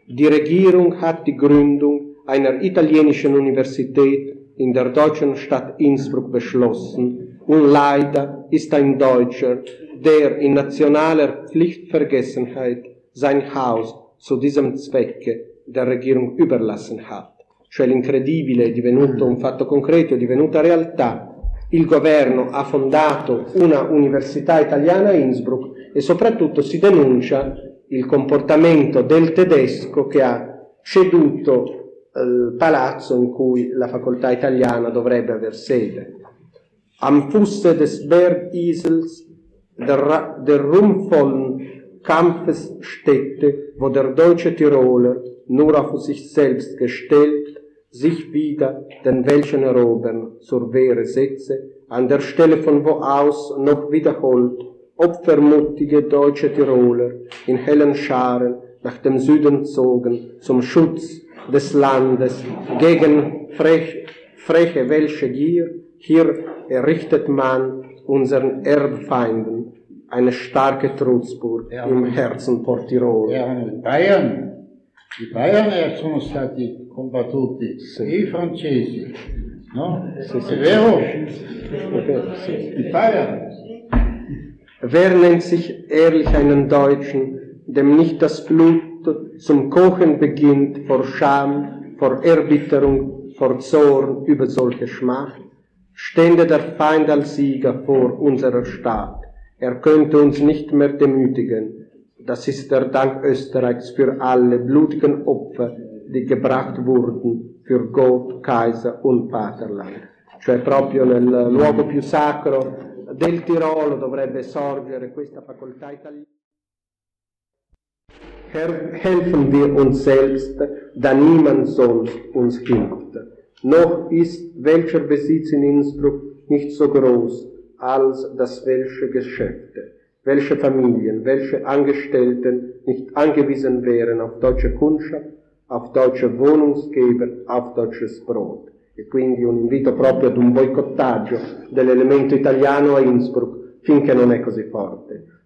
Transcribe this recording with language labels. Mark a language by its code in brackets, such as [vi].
[de] Die Regierung hat die Gründung einer italienischen Universität in der deutschen Stadt Innsbruck beschlossen. Und leider ist ein Deutscher, der in nationaler Pflichtvergessenheit sein Haus zu diesem Zwecke der Regierung überlassen hat. [it] Cioè l'incredibile è divenuto un fatto concreto, è divenuta realtà. Il governo ha fondato una università italiana a Innsbruck e soprattutto si denuncia il comportamento del tedesco che ha ceduto il palazzo in cui la facoltà italiana dovrebbe aver sede. [de] Am Fuße des Bergisels, der rumvollen Kampfesstätte, wo der deutsche Tiroler nur auf sich selbst gestellt, sich wieder den welchen erobern zur Wehr setze, an der Stelle von wo aus noch wiederholt, opfermutige deutsche Tiroler in hellen Scharen nach dem Süden zogen zum Schutz des Landes gegen freche welche Gier, hier errichtet man unseren Erbfeinden eine starke Trutzburg im Herzen von Tirol. [it] Bayern, i Bayern sono stati combattuti, sì. I francesi, no? Sì, sì, è vero? Sì. I Bayern. [de] Wer nennt sich ehrlich einen Deutschen, dem nicht das Blut zum Kochen beginnt vor Scham, vor Erbitterung, vor Zorn über solche Schmacht? Stände der Feind als Sieger vor unserer Stadt, er könnte uns nicht mehr demütigen. Das ist der Dank Österreichs für alle blutigen Opfer, die gebracht wurden für Gott, Kaiser und Vaterland. [it] Cioè proprio nel luogo più sacro del Tirolo dovrebbe sorgere questa facoltà italiana. [de] Helfen wir uns selbst, da niemand sonst uns hilft. Noch ist welcher Besitz in Innsbruck nicht so groß als das welche Geschäfte, welche Familien, welche Angestellten nicht angewiesen wären auf deutsche Kundschaft, auf deutsche Wohnungsgeber, auf deutsches Brot. [it] E quindi un invito proprio ad un boicottaggio dell'elemento italiano a Innsbruck finché non è così forte.